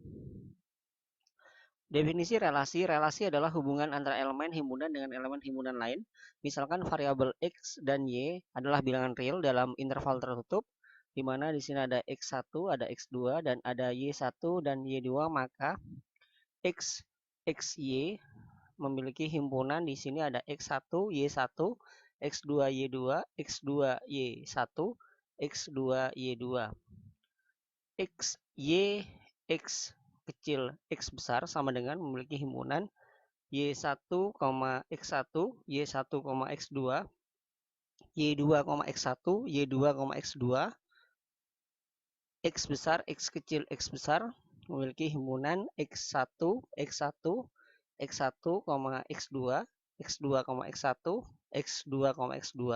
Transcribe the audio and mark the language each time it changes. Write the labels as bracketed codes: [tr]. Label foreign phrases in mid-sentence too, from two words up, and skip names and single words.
[id] Definisi relasi, relasi adalah hubungan antara elemen himpunan dengan elemen himpunan lain. Misalkan variabel X dan Y adalah bilangan real dalam interval tertutup, di mana di sini ada X1, ada X2, dan ada Y1 dan Y2, maka X, XY memiliki himpunan di sini ada X1, Y1, X2, Y2, X2, Y1, X2, Y2. X, Y, X kecil, X besar sama dengan memiliki himpunan Y1, X1, Y1, X2, Y2, X1, Y2, X2, X besar, X kecil, X besar memiliki himpunan X1, X1, X1, X2, X2, X1, X2, X2.